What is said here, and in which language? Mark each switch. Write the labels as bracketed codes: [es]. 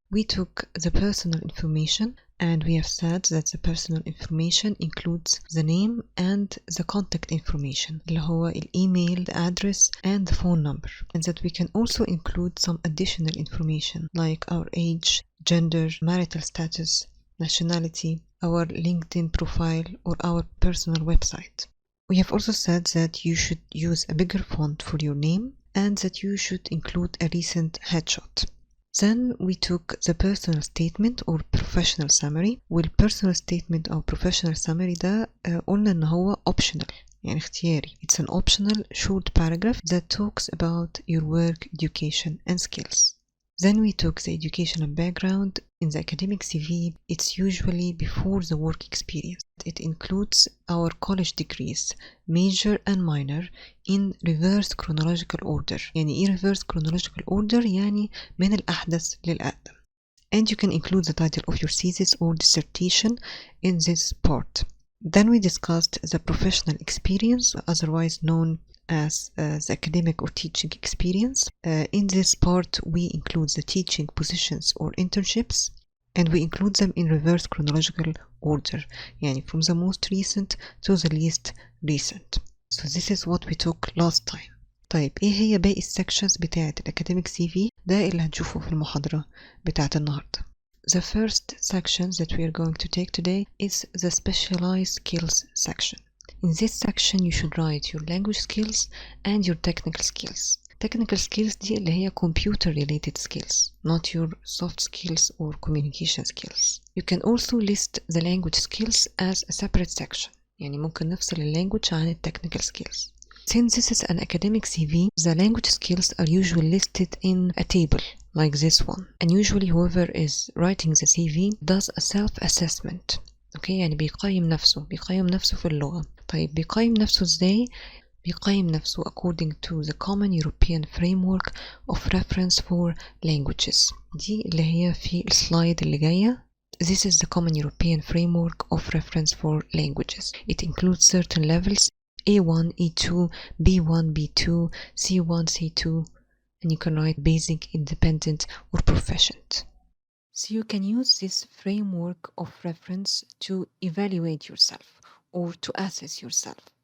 [en] We took the personal information and we have said that the personal information includes the name and the contact information [ar] اللي هو [en] email, the address and the phone number, and that we can also include some additional information like our age, gender, marital status, nationality, our LinkedIn profile or our personal website. We have also said that you should use a bigger font for your name and that you should include a recent headshot. Then we took the personal statement or professional summary. [ar] والpersonal statement أو professional summary ده قلنا إن هو optional يعني اختياري. [en] It's an optional short paragraph that talks about your work, education and skills. Then we took the educational background. In the academic CV, it's usually before the work experience. It includes our college degrees, major and minor, in reverse chronological order. [ar] يعني إيه reverse chronological order؟ يعني من الأحدث للأقدم. [en] And you can include the title of your thesis or dissertation in this part. Then we discussed the professional experience, otherwise known as the academic or teaching experience. In this part, we include the teaching positions or internships, and we include them in reverse chronological order, يعني from the most recent to the least recent. So this is what we took last time. [ar] طيب ايه هي باقي السكشنز بتاعة الأكاديميك CV؟ ده اللي هنشوفه في المحاضرة بتاعة النهاردة. [en] The first section that we are going to take today is the specialized skills section. In this section you should write your language skills and your technical skills. Technical skills [ar] دي اللي هي [en] computer related skills, not your soft skills or communication skills. You can also list the language skills as a separate section. [ar] يعني ممكن نفصل language عن technical skills. [en] Since this is an academic CV, the language skills are usually listed in a table like this one. And usually whoever is writing the CV does a self-assessment. [ar] Okay, يعني بيقيم نفسه في اللغة. طيب بيقيم نفسه ازاي؟ بيقيم نفسه [en] according to the common European framework of reference for languages. [ar] دي اللي هي في السلايد اللي جاية. [en] This is the common European framework of reference for languages. It includes certain levels A1, E2, B1, B2, C1, C2, and you can write basic, independent, or proficient. So you can use this framework of reference to evaluate yourself or to assess yourself.